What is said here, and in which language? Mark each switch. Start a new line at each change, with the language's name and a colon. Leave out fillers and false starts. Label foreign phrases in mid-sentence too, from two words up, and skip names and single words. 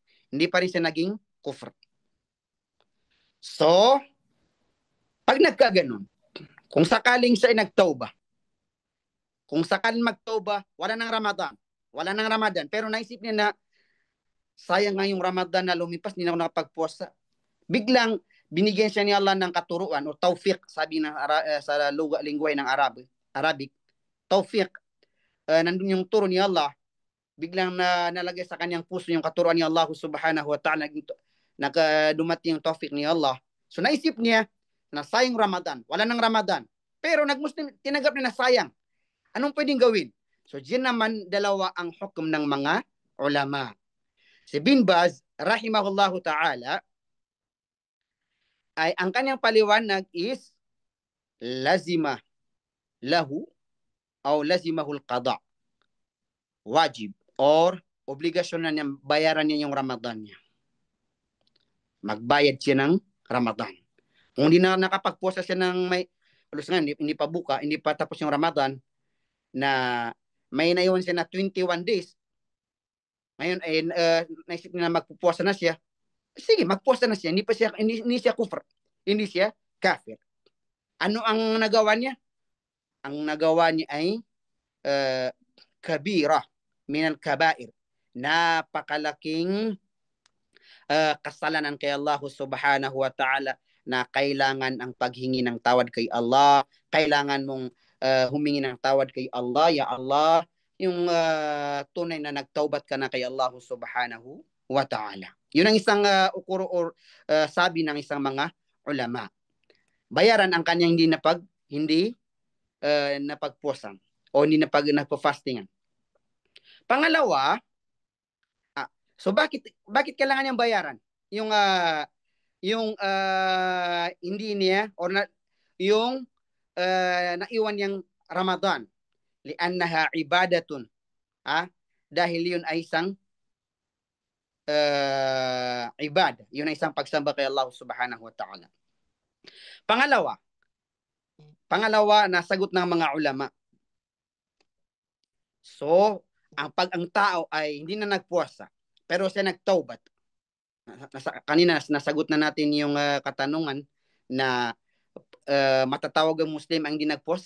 Filipino: Hindi pa rin siya naging kufr. So, pag nagkaganon, kung sakaling siya ay nagtauba, kung sakaling magtauba, wala nang Ramadan, pero naisip niya na, sayang nga yung Ramadan na lumipas, hindi na ako nakapagpuasa. Biglang, binigyan siya ni Allah ng katuruan o tawfiq, sabi na sa lingwahe ng Arabic, tawfiq, nandun yung turo ni Allah, biglang nalagay sa kanyang puso yung katuruan ni Allah
Arabic: سبحانه وتعالى,
Filipino: dumating yung tawfiq ni Allah. So naisip niya na sayang Ramadan, wala nang Ramadan, pero nagmuslim, tinanggap niya na sayang. Anong pwedeng gawin? So diyan naman dalawa ang hukom ng mga ulama. Si Bin Baz,
Arabic: رحمه الله تعالى,
Filipino: ay ang kanyang paliwanag is
Arabic: لزم له
Filipino: o
Arabic: لزمه القضاء.
Filipino: Wajib or obligasyon na niya, bayaran niya yung Ramadan niya. Magbayad siya ng Ramadan. Kung hindi na nakapagpuasa siya ng hindi pa buka, hindi pa tapos yung Ramadan, na may naiwan siya na 21 days, ngayon ay naisip niya na magpupuasa na siya, sige, magpuasa na siya, hindi siya kufr, hindi siya kafir. Ano ang nagawa niya? Ang nagawa niya ay
Arabic: كبيرة من الكبائر,
Filipino: napakalaking kasalanan kay Allah
Arabic: سبحانه وتعالى,
Filipino: na kailangan ang paghingi ng tawad kay Allah, kailangan mong humingi ng tawad kay Allah,
Arabic: يا الله,
Filipino: yung tunay na nagtaubat ka na kay Allah
Arabic: سبحانه وتعالى.
Filipino: Yun ang isang ukuro or sabi ng isang mga ulama. Bayaran ang kanyang hindi napagpusan o hindi nagpo-fastingan. Pangalawa, so bakit kailangan niyang bayaran? Yung hindi niya or yung naiwan niyang Ramadan,
Arabic: لأنها عبادة,
Filipino: dahil yun ay isang ibada, yun ay isang pagsamba kay Allah
Arabic: سبحانه وتعالى.
Filipino: Pangalawa, nasagot ng mga ulama. So, ang tao ay hindi na nagpuasa, pero siya nagtaubat. Kanina nasagot na natin yung katanungan na matatawag ang Muslim ang hindi nagpuasa.